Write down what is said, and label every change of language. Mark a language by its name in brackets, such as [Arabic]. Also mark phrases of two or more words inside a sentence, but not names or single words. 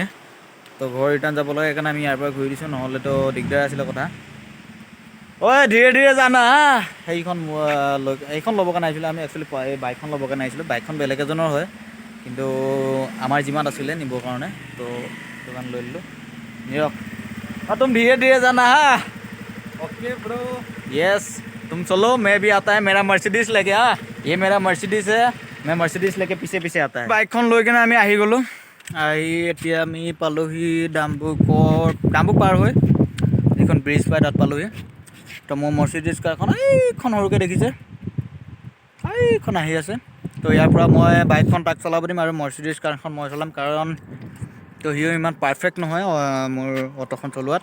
[Assamese] তো ঘৰ ৰিটাৰ্ণ যাব লাগে সেইকাৰণে আমি ইয়াৰ পৰা ঘূৰি দিছোঁ, নহ'লেতো দিগদাৰ আছিলে কথা। ঐ ধীৰে ধীৰে জানা, এইখন ল'বৰ কাৰণে আহিছিলোঁ আমি। একচুৱেলি এই বাইকখন ল'বৰ কাৰণে আহিছিলোঁ। বাইকখন বেলেগ এজনৰ হয়, কিন্তু আমাৰ যিমান আছিলে নিবৰ কাৰণে, তো সেইটো কাৰণে লৈ ল'লোঁ। [Hindi] নিৰখ तुम धीरे धीरे जाना हाँ। [English] okay bro. [Hindi] यस तुम चलो, मैं भी आता है मेरा मर्सिडीज लेके। हाँ ये मेरा मर्सिडीज है, मैं मर्सिडीज लेके पीछे पीछे आता है। [Assamese] বাইকখন লৈ কিনে আমি আহি গ'লোঁ। আহি এতিয়া আমি পালোহি ডাম্বুক পাৰ হৈ এইখন ব্ৰিজ পাই তাত পালোহি। তো মোৰ মৰ্চিডিজ কাৰখন এইখন সৰুকৈ দেখিছে, এইখন আহি আছে। তো ইয়াৰ পৰা মই বাইকখন তাক চলাব দিম আৰু মৰ্চিডিজ কাৰখন মই চলাম, কাৰণ তো সিও ইমান পাৰফেক্ট নহয় মোৰ অটোখন চলোৱাত।